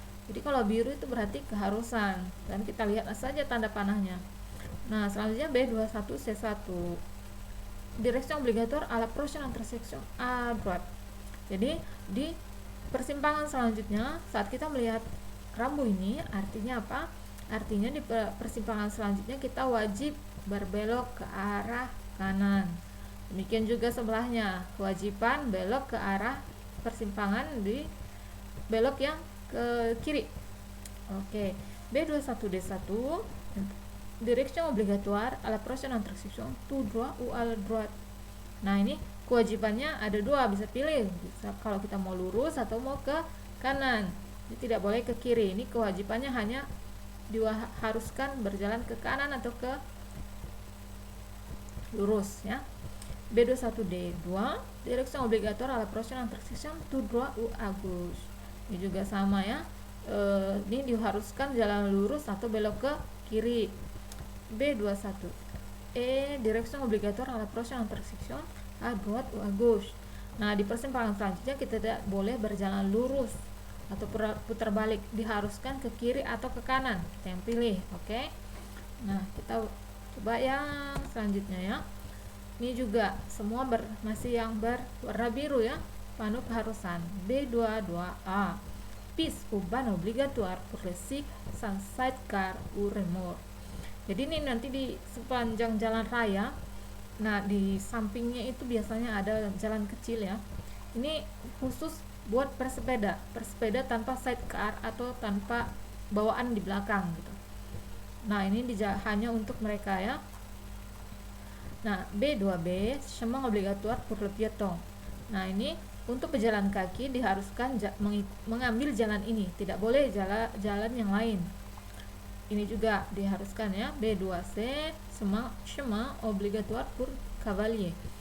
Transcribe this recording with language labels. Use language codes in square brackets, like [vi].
[id] Jadi kalau biru itu berarti keharusan, dan kita lihat saja tanda panahnya. Nah, selanjutnya [fr] B21C1, direction obligatoire à la prochaine intersection à droite. [id] Jadi di persimpangan selanjutnya, saat kita melihat rambu ini, artinya apa? Artinya di persimpangan selanjutnya kita wajib berbelok ke arah kanan. Demikian juga sebelahnya, kewajiban belok ke arah persimpangan, di belok yang ke kiri. [fr] Oke, B21D1, direction obligatoire à la prochaine intersection tout droit ou à la droite. [id] Nah, ini kewajibannya ada dua, bisa pilih, bisa kalau kita mau lurus atau mau ke kanan. Ini tidak boleh ke kiri. Ini kewajibannya hanya diharuskan berjalan ke kanan atau ke lurus ya. [fr] B21D2, direction obligatoire à la prochaine intersection tout droit ou à gauche. [id] Ini juga sama ya, ini diharuskan jalan lurus atau belok ke kiri. [fr] B21 direction obligatoire à la prochaine intersection à droite ou à gauche. [id] Nah, di persimpangan selanjutnya kita tidak boleh berjalan lurus atau putar balik, diharuskan ke kiri atau ke kanan, kita yang pilih. Oke. Nah, kita coba yang selanjutnya ya. Ini juga semua masih yang berwarna biru ya, panel keharusan. [fr] B22A, piste urbaine obligatoire pour les cycles sans sidecar ou remorque. [id] Jadi ini nanti di sepanjang jalan raya, nah di sampingnya itu biasanya ada jalan kecil ya. Ini khusus buat pesepeda tanpa sidecar atau tanpa bawaan di belakang gitu. Nah, ini hanya untuk mereka ya. Nah, B2B, [fr] chemin obligatoire pour le piéton. [id] Nah, ini untuk pejalan kaki diharuskan mengambil jalan ini, tidak boleh jalan yang lain. Ini juga diharuskan ya. B2C, [fr] chemin obligatoire pour cavalier.